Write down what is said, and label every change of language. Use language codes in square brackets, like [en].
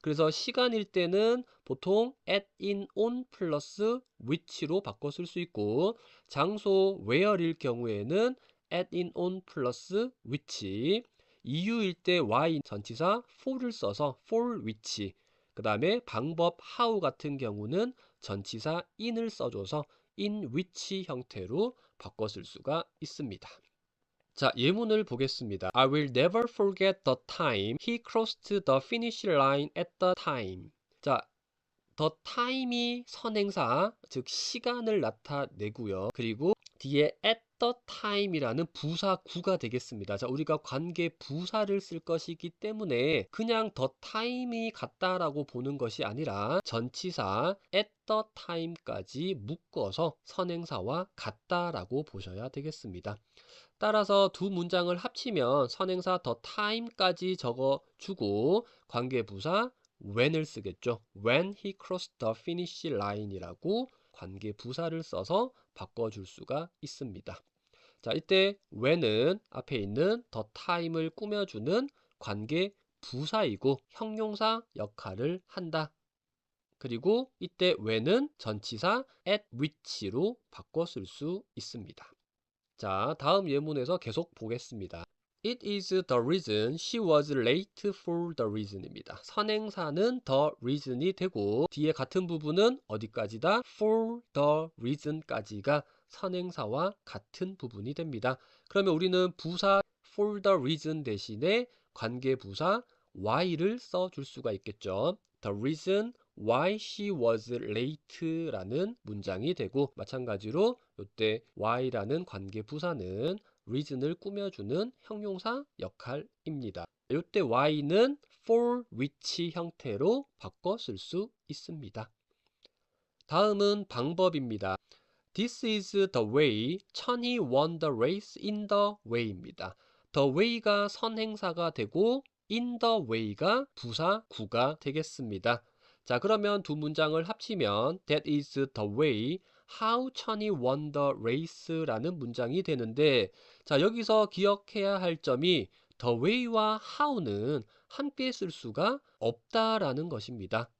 [ko] 그래서 시간일 때는 보통 at, in, on 플러스 which로 바꿔 쓸 수 있고, 장소 where일 경우에는 at, in, on 플러스 which, 이유일 때 why 전치사 for를 써서 for which, 그 다음에 방법 how 같은 경우는 전치사 in을 써줘서 in which 형태로 바꿔 쓸 수가 있습니다. 자, 예문을 보겠습니다. [en] I will never forget the time he crossed the finish line at the time. [ko] 자, the time이 선행사, 즉 시간을 나타내고요. 그리고 뒤에 at the time이라는 부사구가 되겠습니다. 자, 우리가 관계 부사를 쓸 것이기 때문에 그냥 the time이 같다라고 보는 것이 아니라 전치사 at the time까지 묶어서 선행사와 같다라고 보셔야 되겠습니다. 따라서 두 문장을 합치면 선행사 the time까지 적어주고 관계부사 when을 쓰겠죠. [en] When he crossed the finish line [ko] 이라고 관계부사를 써서 바꿔줄 수가 있습니다. 자, 이때 when은 앞에 있는 the time을 꾸며주는 관계부사이고 형용사 역할을 한다. 그리고 이때 when은 전치사 at which로 바꿔 쓸 수 있습니다. 자, 다음 예문에서 계속 보겠습니다. [en] It is the reason she was late for the reason입니다. [ko] 선행사는 the reason이 되고 뒤에 같은 부분은 어디까지다? for the reason까지가 선행사와 같은 부분이 됩니다. 그러면 우리는 부사 for the reason 대신에 관계부사 why를 써줄 수가 있겠죠. [en] The reason why she was late [ko] 라는 문장이 되고, 마찬가지로 이때 why라는 관계부사는 reason을 꾸며주는 형용사 역할입니다. 이때 why는 for which 형태로 바꿔 쓸 수 있습니다. 다음은 방법입니다. [en] This is the way 천이 won the race in the way입니다. [ko] the way가 선행사가 되고 in the way가 부사구가 되겠습니다. 자, 그러면 두 문장을 합치면 [en] That is the way how 천이 won the race [ko] 라는 문장이 되는데, 자, 여기서 기억해야 할 점이 the way와 how는 함께 쓸 수가 없다라는 것입니다.